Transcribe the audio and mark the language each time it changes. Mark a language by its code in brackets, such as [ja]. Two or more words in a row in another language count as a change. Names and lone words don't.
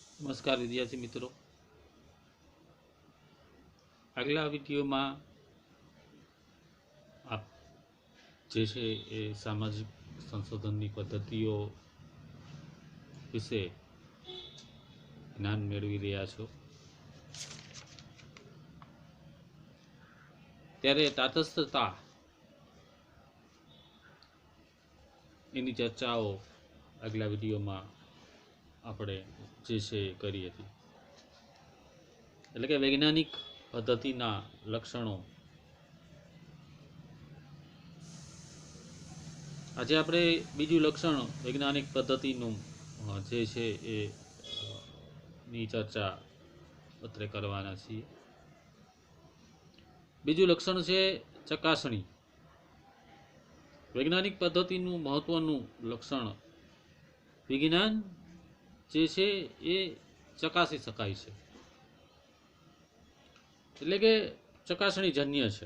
[gu] નમસ્કાર વિદ્યાર્થી મિત્રો, [hi] अगला वीडियो में [gu] આપ જે છે એ સામાજિક સંશોધન પદ્ધતિઓ વિષે જ્ઞાન મેળવી રહ્યા છો। ત્યારે તટસ્થતા એની ચર્ચાઓ [hi] अगला वीडियो में [gu] આપણે જે છે કરી હતી। એટલે કે વૈજ્ઞાનિક પદ્ધતિના લક્ષણો આજ આપણે બીજું લક્ષણ વૈજ્ઞાનિક પદ્ધતિનું જે છે એ ની ચર્ચા અત્રે કરવાના છીએ। બીજું લક્ષણ છે ચકાસણી। વૈજ્ઞાનિક પદ્ધતિનું મહત્વનું લક્ષણ વિજ્ઞાન જે છે એ ચકાસી શકાય છે, એટલે કે ચકાસણીજન્ય છે।